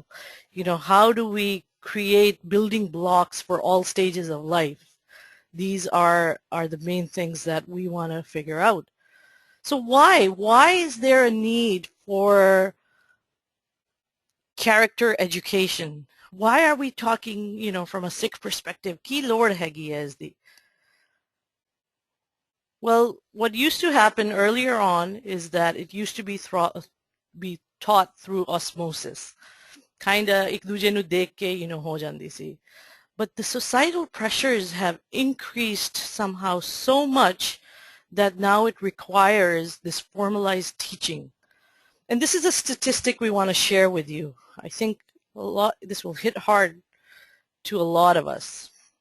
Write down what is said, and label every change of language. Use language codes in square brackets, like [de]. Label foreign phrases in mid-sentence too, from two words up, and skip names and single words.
[en] How do we create building blocks for all stages of life? These are the main things that we want to figure out. So why is there a need for character education? Why are we talking, from a Sikh perspective? [pa] ਕੀ ਲੋੜ ਹੈਗੀ ਹੈ ਇਸਦੀ? [en] Well, what used to happen earlier on is that it used to be taught through osmosis. [pa] Kinda ਇੱਕ ਦੂਜੇ ਨੂੰ ਦੇਖ ਕੇ, ਹੋ ਜਾਂਦੀ ਸੀ. [en] But the societal pressures have increased somehow so much that now it requires this formalized teaching. And this is a statistic we want to share with you. I think this will hit hard to a lot of us.